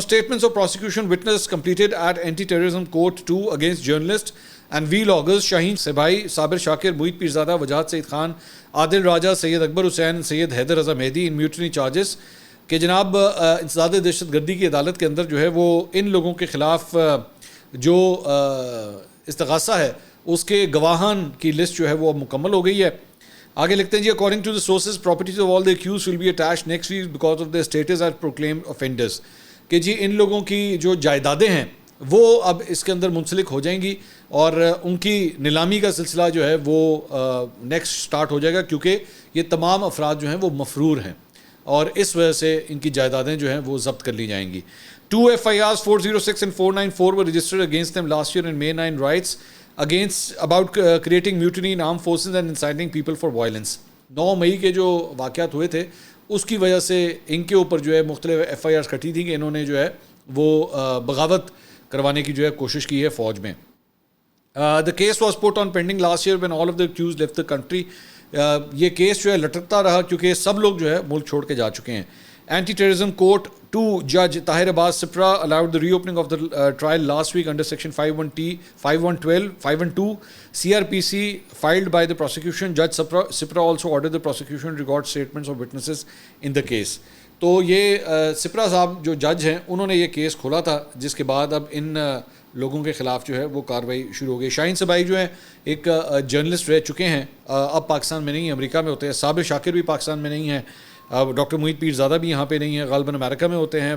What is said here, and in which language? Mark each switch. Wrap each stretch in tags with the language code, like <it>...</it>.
<en>Statements of prosecution witness completed at anti terrorism court 2 against journalist and vloggers Shaheen Sehbai, Sabir Shakir, Moeed Pirzada, Wajahat Saeed Khan, Adil Raja, Syed Akbar Hussain, Syed Haider Raza Mehdi in mutiny charges.</en> <ur>کہ جناب انسداد دہشت گردی کی عدالت کے اندر جو ہے وہ ان لوگوں کے خلاف جو استغاثہ ہے اس کے گواہان کی لسٹ جو ہے وہ مکمل ہو گئی ہے.</ur> <en>آگے لکھتے ہیں جی, according to the sources properties of all the accused will be attached next week because of the status as proclaimed offenders.</en> <ur>کہ جی ان لوگوں کی جو جائیدادیں ہیں وہ اب اس کے اندر منسلک ہو جائیں گی اور ان کی نیلامی کا سلسلہ جو ہے وہ نیکسٹ سٹارٹ ہو جائے گا, کیونکہ یہ تمام افراد جو ہیں وہ مفرور ہیں اور اس وجہ سے ان کی جائیدادیں جو ہیں وہ ضبط کر لی جائیں گی.</ur> <en>2 FIRs 406 and 494 were registered against them last year in May 9 riots against about creating mutiny in armed forces and inciting people for violence.</en> <ur>9 مئی کے جو واقعات ہوئے تھے اس کی وجہ سے ان کے اوپر جو ہے مختلف FIRs کٹی تھی کہ انہوں نے جو ہے وہ بغاوت کروانے کی جو ہے کوشش کی ہے فوج میں.</ur> <en>The case was put on pending last year when all of the accused left the country.</en> <ur>یہ کیس جو ہے لٹکتا رہا کیونکہ سب لوگ جو ہے ملک چھوڑ کے جا چکے ہیں.</ur> <en>Anti terrorism court 2 جج طاہر عباس سپرا allowed the reopening of the trial last week under section 51T 5112 512 CRPC filed by the prosecution. Judge Sipra also ordered the prosecution to record statements of witnesses in the case.</en> <ur>تو یہ سپرا صاحب جو جج ہیں انہوں نے یہ کیس کھولا تھا جس کے بعد اب ان لوگوں کے خلاف جو ہے وہ کارروائی شروع ہو گئی. شاہین سبائی جو ہیں ایک جرنلسٹ رہ چکے ہیں, اب پاکستان میں نہیں ہیں, امریکہ میں ہوتے ہیں. صابر شاکر بھی پاکستان میں نہیں ہیں, ڈاکٹر موہت پیرزادہ بھی یہاں پہ نہیں ہیں, غالباً امریکہ میں ہوتے ہیں.</ur>